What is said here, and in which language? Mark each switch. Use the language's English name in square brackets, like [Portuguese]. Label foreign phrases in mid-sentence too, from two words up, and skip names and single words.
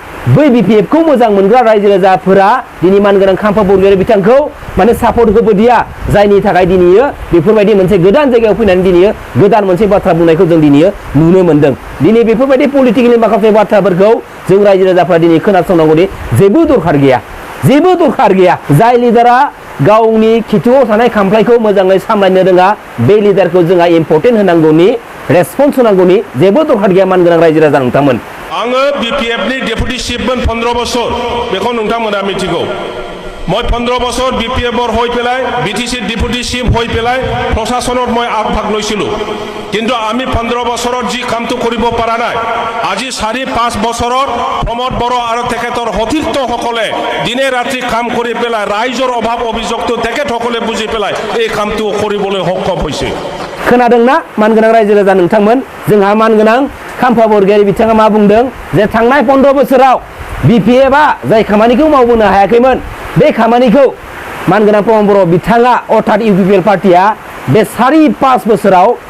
[Bodo] बै BPF खौ मोजां मोनग्रा रायजो राजाफोरा दिनै मानगोनां खाम्फा बरगयारी बिथांखौ माने सापर्ट होबोदिया जायनि थाखाय दिनैयो बेफोरबायदि मोनसे गोदान जायगायाव फैनानै दिनैयो गोदान मोनसे बाथ्रा बुंनायखौ जों दिनैयो नुनो मोनदों दिनै बेफोरबायदि पलिटिकेलि माखासे बाथ्राफोरखौ जों रायजो राजाफ्रा दिनै खोनासंनांगौनि जेबो दरखार गैया जाय लिडारा गावनि खिथुआव थानाय खामफ्लायखौ मोजाङै सामलायनो रोङा बे लिडारखौ जोंहा इम्परटेन्ट होनांगौनि रेसपन्स होनांगौनि जेबो दरखार गैया मानगोनां रायजो राजा नोंथांमोन आङो BPF नि डेपुटी चिफमोन 15 बছर बेखौ नोंथांमोना मिथिगौ [Assamese] মই 15 বছর BPF হৈ পেলাই BTC ডেপুটি চিফ হৈ পেলাই প্রশাসনত মই আগভাগ লৈছিলো কিন্তু আমি 15 বছৰত যি কামটো কৰিব পৰা নাই আজি 4-5 বছৰত প্ৰমোদ বড়ো আৰু তেখেতৰ সতীৰ্থসকলে দিনে ৰাতি কাম কৰি পেলাই ৰাইজৰ অভাৱ অভিযোগটো তেখেতসকলে বুজি পেলাই এই কামটো কৰিবলৈ সক্ষম হৈছে [Bodo] खोनादोंना मानगोनां रायजो राजा नोंथांमोन जोंहा मानगोनां खाम्फा बरगयारी बिथाङा मा बुंदों जे थांनाय 15 बोसोराव BPF आ जाय खामानिखौ मावबोनो हायाखैमोन बे खामानिखौ मानगोनां प्रमोद बर' बिथाङा अर्थात UPPL पार्टिया बे 4-5 बोसोराव